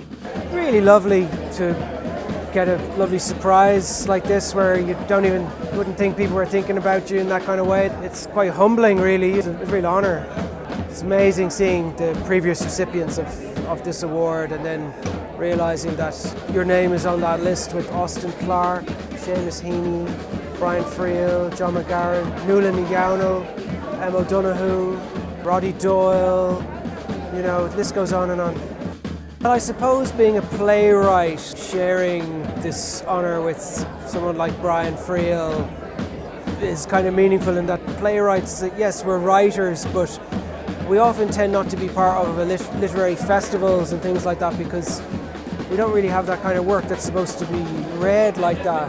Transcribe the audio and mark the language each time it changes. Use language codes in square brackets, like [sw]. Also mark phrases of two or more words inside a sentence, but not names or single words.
[en] Really lovely to get a lovely surprise like this where you wouldn't think people were thinking about you in that kind of way. It's quite humbling, really. It's a real honour. It's amazing seeing the previous recipients of this award and then realising that your name is on that list with Austin Clarke, Seamus Heaney, Brian Friel, John McGarren, Nuala Ní Dhomhnaill, Emma O'Donoghue, Roddy Doyle, the list goes on and on. Well, I suppose being a playwright, sharing this honour with someone like Brian Friel is kind of meaningful in that playwrights, yes, we're writers, but we often tend not to be part of literary festivals and things like that because we don't really have that kind of work that's supposed to be read like that.